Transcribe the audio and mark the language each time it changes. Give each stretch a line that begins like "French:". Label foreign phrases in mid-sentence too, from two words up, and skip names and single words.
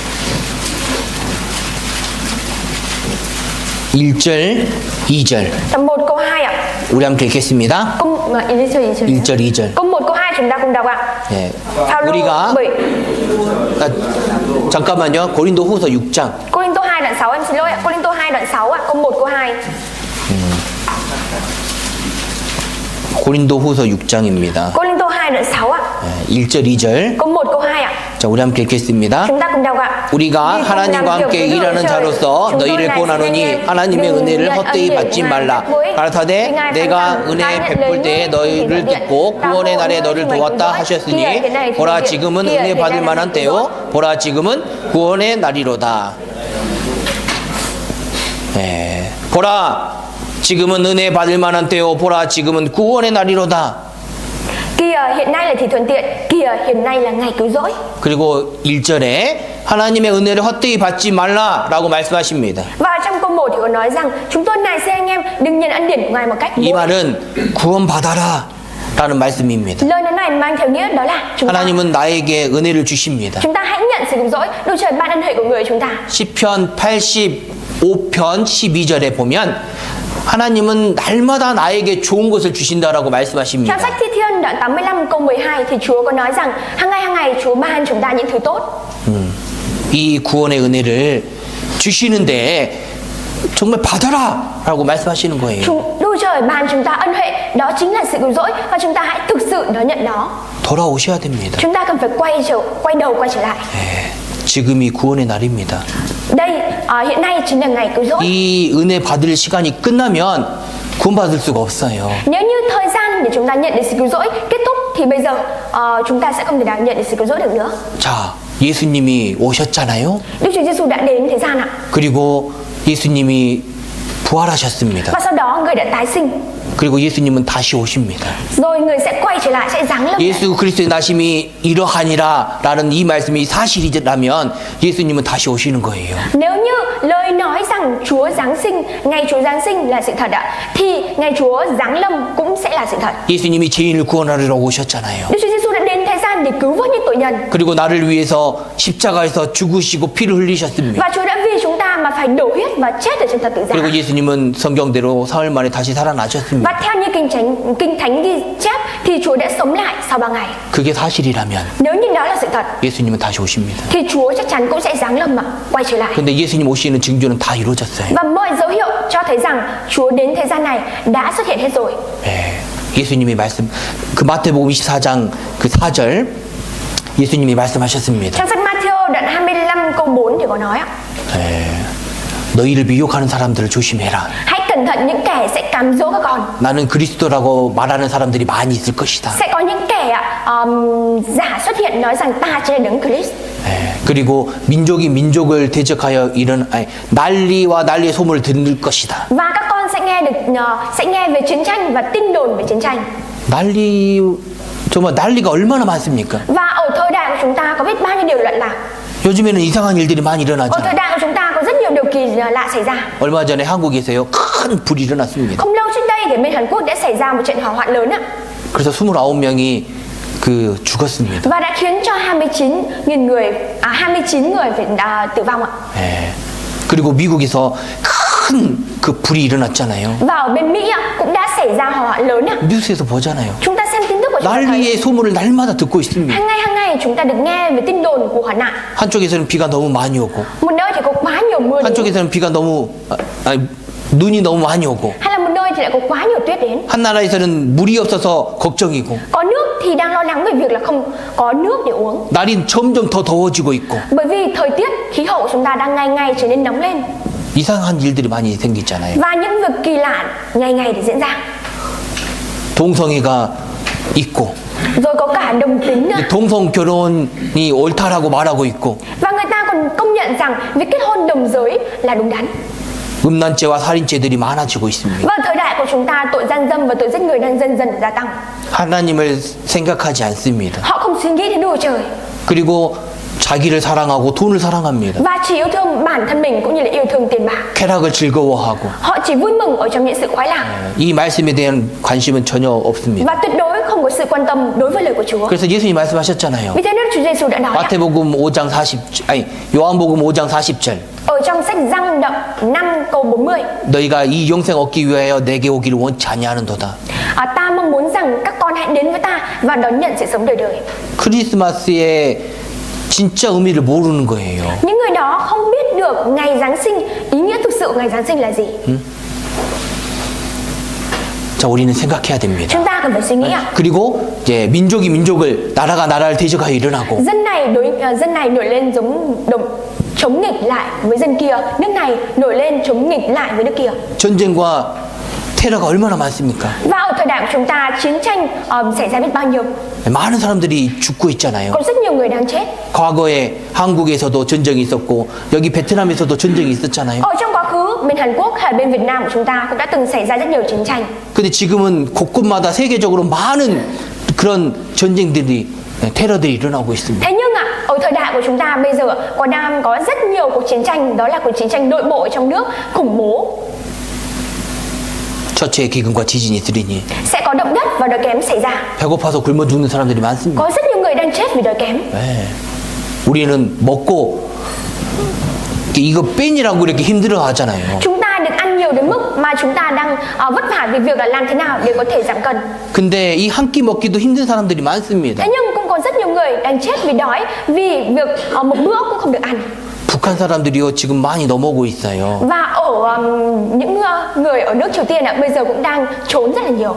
Korean: 1절, 2절.
Vietnamese: Đoạn 1 câu 2 ạ.
Korean: 우리 함께 읽겠습니다.
Vietnamese: Câu
Korean: 1절, 2절.
Vietnamese: câu 1 câu 2 chúng ta cùng đọc ạ.
Korean: 예. Phaolô 우리가
Vietnamese: bởi
Korean: 아, 잠깐만요. 고린도 후서 6장.
Vietnamese: Cô-rin-tô 2 đoạn 6 em xin lỗi ạ. Cô-rin-tô 2 đoạn 6 ạ. Câu 1 câu 2.
Korean: 고린도 후서 6장입니다.
Vietnamese: Cô-rin-tô 2 đoạn 6 ạ.
Korean: 1절, 2절.
Vietnamese: Câu 1 câu 2 ạ.
Korean: 자, 우리 함께 읽겠습니다.
Vietnamese: Chúng ta cùng đọc ạ.
Korean: 우리가 하나님과 함께 일하는 자로서 너희를 권하노니 하나님의 은혜를 헛되이 받지 말라. 가라사대 내가 은혜 베풀 때에 너희를 듣고 구원의 날에 너를 도왔다 하셨으니 보라 지금은 은혜 받을 만한 때요 보라 지금은 구원의 날이로다. 네. 보라 지금은 은혜 받을 만한 때요 보라 지금은 구원의 날이로다.
Vietnamese: Kìa hiện nay là thì thuận tiện, kìa hiện nay là ngày cứu rỗi.
Korean: 그리고 1절에 하나님의 은혜를 헛되이 받지 말라라고 말씀하십니다.
Vietnamese: Và trong câu 1 thì có nói rằng chúng tôi này xin anh em đừng nhận ân điển của Ngài một cách
Korean: 이
Vietnamese: vô ích.
Korean: 말은 구원받아라 라는 말씀입니다.
Vietnamese: Lời nói này mang theo nghĩa đó là
Korean: 하나님은 나에게 은혜를 주십니다.
Vietnamese: chúng ta hãy nhận sự cứu rỗi. Đức Trời ban ân huệ của người chúng ta.
Korean: 시편 85편 12절에 보면 하나님은 날마다 나에게 좋은 것을 주신다라고 말씀하십니다.
Vietnamese: Trong sách Thi Thiên đoạn 85 câu 12 thì Chúa có nói rằng hàng ngày Chúa ban chúng ta những thứ tốt.
Korean: 이 구원의 은혜를 주시는데 정말 받아라라고 말씀하시는 거예요.
Vietnamese: Đức Trời ban chúng ta ân huệ, đó chính là sự cứu rỗi và chúng ta hãy thực sự đón nhận nó.
Korean: 돌아오셔야 됩니다.
Vietnamese: Chúng ta cần phải quay đầu quay trở lại.
Korean: 네, 지금이 구원의 날입니다.
Vietnamese: Đây hiện nay chính là ngày cứu rỗi.
Korean: 이 은혜 받을 시간이 끝나면 구원받을 수가 없어요.
Vietnamese: Nếu như thời gian để chúng ta nhận được sự cứu rỗi kết thúc thì bây giờ chúng ta sẽ không thể nào nhận được sự cứu rỗi được nữa.
Korean: 자, 예수님이 오셨잖아요.
Vietnamese: Đức Chúa Giêsu đã đến thế gian ạ.
Korean: 그리고 예수님이 부활하셨습니다.
Vietnamese: Và sau đó người đã tái sinh.
Korean: 그리고 예수님은 다시 오십니다.
Vietnamese: Rồi người sẽ quay trở lại, sẽ giáng lâm.
Korean: 예수 그리스도의 나심이 이러하니라라는 이 말씀이 사실이라면 예수님은 다시 오시는 거예요.
Vietnamese: Nếu như lời nói rằng Chúa Giáng sinh, ngày Chúa Giáng sinh là sự thật ạ, thì ngày Chúa giáng lâm cũng sẽ là sự thật.
Korean: 예수님이 죄인을 구원하러 오셨잖아요.
Vietnamese: Đức Chúa Giêsu đã đến thế gian để cứu vớt những tội nhân.
Korean: 그리고 나를 위해서 십자가에서 죽으시고 피를 흘리셨습니다.
Vietnamese: Và Chúa đã vì chúng ta mà phải đổ huyết và chết ở trên thập tự giá.
Korean: 그리고 예수님은 성경대로 사흘 만에 다시 살아나셨습니다.
Vietnamese: Và theo như kinh thánh ghi chép thì Chúa đã sống lại sau 3 ngày.
Korean: 그게 사실이라면
Vietnamese: Nếu như đó là sự thật
Korean: 예수님은 다시 오십니다.
Vietnamese: thì Chúa chắc chắn cũng sẽ giáng lâm mà quay trở lại.
Korean: 근데 예수님 오시는 징조는 다 이루어졌어요.
Vietnamese: Và mọi dấu hiệu cho thấy rằng Chúa đến thế gian này đã xuất hiện hết rồi.
Korean: 네, 예수님이 말씀 그 마태복음 24장 그 4절 예수님이 말씀하셨습니다.
Vietnamese: Trong sách Matthew đoạn 25 câu 4 thì có nói ạ.
Korean: 네, 너희를 미혹하는 사람들을 조심해라.
Vietnamese: Hãy cẩn thận những kẻ sẽ cám dỗ các con.
Korean: 나는 그리스도라고 말하는 사람들이 많이 있을 것이다.
Vietnamese: Sẽ có những kẻ giả xuất hiện nói rằng ta chính là Đấng Christ.
Korean: 네, 그리고 민족이 민족을 대적하여 난리와 난리의 소문을 듣는 것이다.
Vietnamese: Và các con sẽ nghe về chiến tranh và tin đồn về chiến tranh.
Korean: 정말 난리가 얼마나 많습니까?
Vietnamese: Và ở thời đại của chúng ta có biết bao nhiêu điều loạn lạc.
Korean: 요즘에는 이상한 일들이 많이
Vietnamese: Ở thời
Korean: 일어나죠.
Vietnamese: đại của chúng ta có rất nhiều điều kỳ lạ xảy ra.
Korean: 얼마 전에 한국에서요 큰 불이 일어났습니다.
Vietnamese: Không lâu trước đây thì bên Hàn Quốc đã xảy ra một trận hỏa hoạn lớn ạ.
Korean: 그래서 29명이 죽었습니다.
Vietnamese: Và đã khiến cho 29 người phải tử vong ạ.
Korean: 네. 그리고 미국에서 큰 그 불이 일어났잖아요.
Vietnamese: Và ở bên Mỹ ạ, cũng đã xảy ra hỏa hoạn lớn ạ.
Korean: 뉴스에서 보잖아요.
Vietnamese: Chúng ta xem tin tức của chúng ta thấy
Korean: 난리의 소문을 날마다 듣고 있습니다.
Vietnamese: hàng ngày chúng ta được nghe về tin đồn của hỏa nạn.
Korean: 한쪽에서는 비가 너무 많이 오고
Vietnamese: Một nơi thì có quá nhiều mưa đến,
Korean: 한쪽에서는 비가 너무 눈이 너무 많이 오고
Vietnamese: hay là một nơi thì lại có quá nhiều tuyết đến.
Korean: 한 나라에서는 물이 없어서 걱정이고
Vietnamese: Có nước thì đang lo lắng về việc là không có nước để uống.
Korean: 날이 점점 더 더워지고 있고
Vietnamese: Bởi vì thời tiết, khí hậu của chúng ta đang ngày trở nên nóng lên.
Korean: 이상한 일들이 많이 생기잖아요.
Vietnamese: Và những việc kỳ lạ ngày để diễn ra.
Korean: 동성애가 있고
Vietnamese: Rồi có cả đồng tính nữa.
Korean: 동성 결혼이 옳다라고 말하고 있고
Vietnamese: Và người ta còn công nhận rằng việc kết hôn đồng giới là đúng đắn.
Korean: 음란죄와 살인죄들이 많아지고 있습니다.
Vietnamese: Và thời đại của chúng ta tội gian dâm và tội giết người đang dần gia tăng.
Korean: 하나님을 생각하지 않습니다.
Vietnamese: Họ không suy nghĩ đến Đức Trời.
Korean: 그리고 자기를 사랑하고 돈을 사랑합니다.
Vietnamese: Và chỉ yêu thương bản thân mình cũng như là yêu thương tiền bạc.
Korean: 쾌락을 즐거워하고
Vietnamese: Họ chỉ vui mừng ở trong những sự khoái lạc.
Korean: 이 말씀에 대한 관심은 전혀 없습니다.
Vietnamese: Và tuyệt đối không có sự quan tâm đối với lời của Chúa.
Korean: 그래서 예수님 말씀하셨잖아요.
Vietnamese: Vì thế nên Chúa Giêsu đã nói ạ.
Korean: 마태복음 5장 40 아니 요한복음 5장 40절
Vietnamese: Ở trong sách Răng đoạn 5 câu 40,
Korean: 너희가 이 영생 얻기 위하여 내게 오기를 원치 아니하는도다.
Vietnamese: ta mong muốn rằng các con hãy đến với ta và đón nhận sự sống đời đời.
Korean: 크리스마스의 진짜 의미를 모르는 거예요.
Vietnamese: Những người đó không biết được ngày Giáng sinh, ý nghĩa thực sự của ngày Giáng sinh là gì.
Korean: 자, 우리는 생각해야 됩니다.
Vietnamese: Chúng ta cần phải suy nghĩ ạ.
Korean: 그리고 이제 민족이 민족을, 나라가 나라를 대적하여 일어나고,
Vietnamese: Dân này nổi lên chống nghịch lại với dân kia, nước này nổi lên chống nghịch lại với nước kia.
Korean: 전쟁과 테러가 얼마나 많습니까?
Vietnamese: Và ở thời đại của chúng ta, chiến tranh xảy ra biết bao nhiêu.
Korean: 많은 사람들이 죽고 있잖아요.
Vietnamese: Có rất nhiều người đang chết.
Korean: 과거에 한국에서도 전쟁이 있었고, 여기 베트남에서도 전쟁이 있었잖아요.
Vietnamese: Ở trong quá khứ, bên Hàn Quốc hay bên Việt Nam của chúng ta cũng đã từng xảy ra rất nhiều chiến tranh.
Korean: 근데 지금은 곳곳마다 세계적으로 많은 그런 전쟁들이, 테러들이 일어나고 있습니다.
Vietnamese: Thế nhưng ở thời đại của chúng ta bây giờ đang có rất nhiều cuộc chiến tranh, đó là cuộc chiến tranh nội bộ trong nước, khủng bố.
Korean: 처처의 기근과 지진이 있으리니
Vietnamese: Sẽ có động đất và đói kém xảy ra.
Korean: 배고파서 굶어 죽는 사람들이 많습니다.
Vietnamese: Có rất nhiều người đang chết vì đói kém.
Korean: 네. 우리는 먹고 이거 뺀이라고 이렇게 힘들어 하잖아요.
Vietnamese: Chúng ta được ăn nhiều đến mức mà chúng ta đang vất vả vì việc là làm thế nào để có thể giảm cân.
Korean: 근데 이 한 끼 먹기도 힘든 사람들이 많습니다.
Vietnamese: Thế nhưng cũng có rất nhiều người đang chết vì đói, vì việc một bữa cũng không được ăn.
Korean: 북한 사람들이요 지금 많이 넘어오고 있어요.
Vietnamese: Và ở những người ở nước Triều Tiên bây giờ cũng đang trốn rất là nhiều.